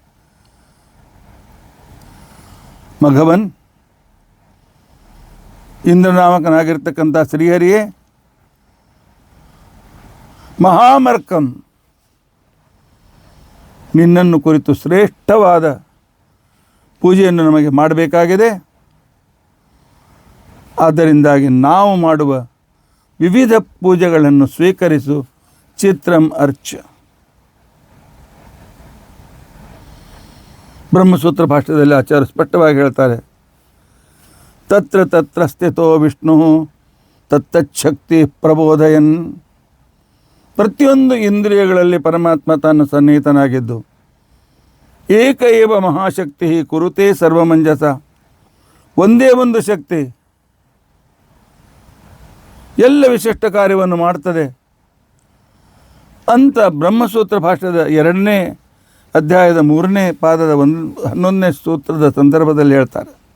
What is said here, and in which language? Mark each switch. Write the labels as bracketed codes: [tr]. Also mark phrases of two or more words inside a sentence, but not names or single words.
[kn] ಮಘವನ್ ಇಂದ್ರನಾಮಕನಾಗಿರ್ತಕ್ಕಂಥ ಶ್ರೀಹರಿಯೇ, ಮಹಾಮರ್ಕಂ ನಿನ್ನನ್ನು ಕುರಿತು ಶ್ರೇಷ್ಠವಾದ ಪೂಜೆಯನ್ನು ನಮಗೆ ಮಾಡಬೇಕಾಗಿದೆ. ಆದ್ದರಿಂದಾಗಿ ನಾವು ಮಾಡುವ ವಿವಿಧ ಪೂಜೆಗಳನ್ನು ಸ್ವೀಕರಿಸು. [sa] ಚಿತ್ರಂ ಅರ್ಚ. [kn] ಬ್ರಹ್ಮಸೂತ್ರ ಭಾಷ್ಯದಲ್ಲಿ ಆಚಾರ್ಯ ಸ್ಪಷ್ಟವಾಗಿ ಹೇಳ್ತಾರೆ, [sa] ತತ್ರ ತತ್ರ ಸ್ಥಿತೋ ವಿಷ್ಣು ತತ್ತಚ್ಛಕ್ತಿ ಪ್ರಬೋಧಯನ್. [kn] ಪ್ರತಿಯೊಂದು ಇಂದ್ರಿಯಗಳಲ್ಲಿ ಪರಮಾತ್ಮ ತಾನು ಸನ್ನಿಹಿತನಾಗಿದ್ದು [sa] ಏಕ ಏವ ಮಹಾಶಕ್ತಿ ಕುರುತೆ ಸರ್ವಮಂಜಸ. [kn] ಒಂದೇ ಒಂದು ಶಕ್ತಿ ಎಲ್ಲ ವಿಶಿಷ್ಟ ಕಾರ್ಯವನ್ನು ಮಾಡ್ತದೆ ಅಂತ ಬ್ರಹ್ಮಸೂತ್ರ ಭಾಷ್ಯದ 2ನೇ ಅಧ್ಯಾಯದ 3ನೇ ಪಾದದ 11ನೇ ಸೂತ್ರದ ಸಂದರ್ಭದಲ್ಲಿ ಹೇಳ್ತಾರೆ.